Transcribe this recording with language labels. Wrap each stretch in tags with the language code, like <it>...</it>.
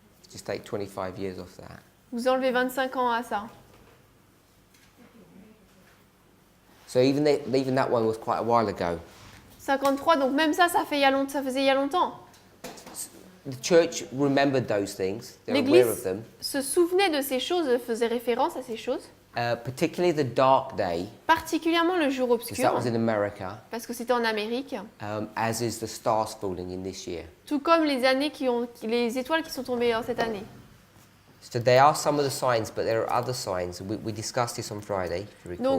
<en>Just take 25 years off that.</en> <fr>Vous enlevez 25 ans à ça.</fr> <en>So even that one was quite a while ago.</en> <fr>53, donc même ça, ça faisait il y a longtemps.</fr> <en>The church remembered those things. They're aware of</en> <fr>L'Église</fr> <en>them.</en> <fr>se souvenait de ces choses, faisait référence à ces choses,</fr> <en>Particularly the dark day,</en> <fr>particulièrement le jour</fr> <en>because that was in America,</en> <fr>parce que c'était en Amérique,</fr> <en>as is the stars falling in this year.</en> <fr>tout comme les étoiles qui sont tombées en cette année.</fr> <en>So there are some of the signs, but there are other signs. We discussed this on Friday, if you recall.</en>